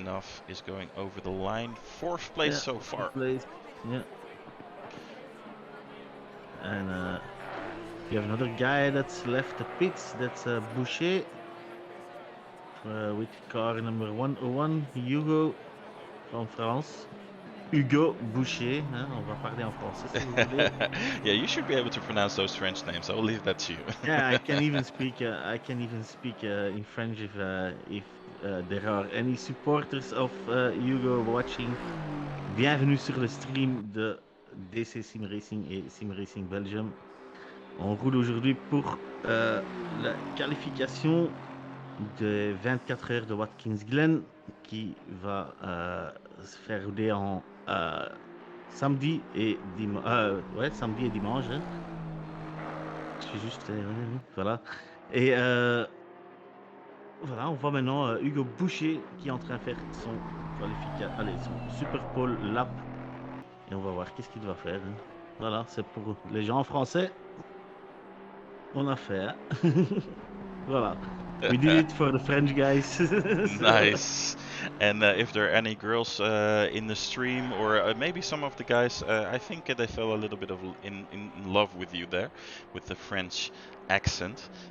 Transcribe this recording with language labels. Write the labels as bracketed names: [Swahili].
[English] Rechinov is going over the line, fourth place yeah, so fourth place. Yeah. And you have another guy that's left the pits. That's Boucher with car number 101, Hugo from France. [French] Hugo Boucher, hein, on va parler en français si vous voulez. [English] Yeah, you should be able to pronounce those French names. I'll leave that to you. Yeah, I can even speak. I can even speak in French if there are any supporters of Hugo watching. [French] Bienvenue sur le stream de DC Sim Racing et Sim Racing Belgium. On roule aujourd'hui pour la qualification des 24 heures de Watkins Glen qui va se faire rouler en samedi et dimanche. Ouais, samedi et dimanche. Hein. Je suis juste. Voilà. Et voilà, on voit maintenant Hugo Boucher qui est en train de faire son son Super Pole lap. Et on va voir qu'est-ce qu'il va faire. Hein. Voilà, c'est pour les gens en français. On a fait. Hein. Voilà. [English] We did it for the French guys. So, Nice. And if there are any girls in the stream, or maybe some of the guys, I think they fell a little bit of in love with you there, with the French accent.